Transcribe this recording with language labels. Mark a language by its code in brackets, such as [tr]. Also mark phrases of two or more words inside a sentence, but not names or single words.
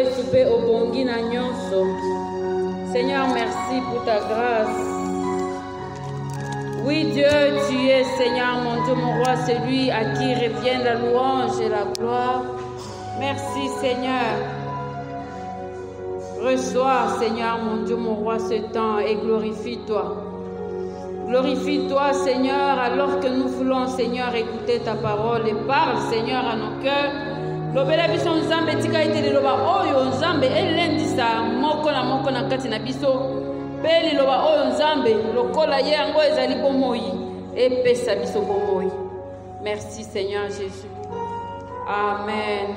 [ln] pe obongi na nyonso. [fr] Seigneur, merci pour ta grâce. Oui, Dieu, tu es, Seigneur, mon Dieu, mon roi, celui à qui revient la louange et la gloire. Merci, Seigneur. Reçois, Seigneur, mon Dieu, mon roi, ce temps et glorifie-toi. Glorifie-toi, Seigneur, alors que nous voulons, Seigneur, écouter ta parole et parle, Seigneur, à nos cœurs. [ln] Lobela biso nzambe tika ite liloba oyo nzambe elendisa moko na kati na biso. Pe liloba oyo nzambe lokola ye yango ezali bomoi epesa biso bomoi. [fr] Merci, Seigneur Jésus. Amen.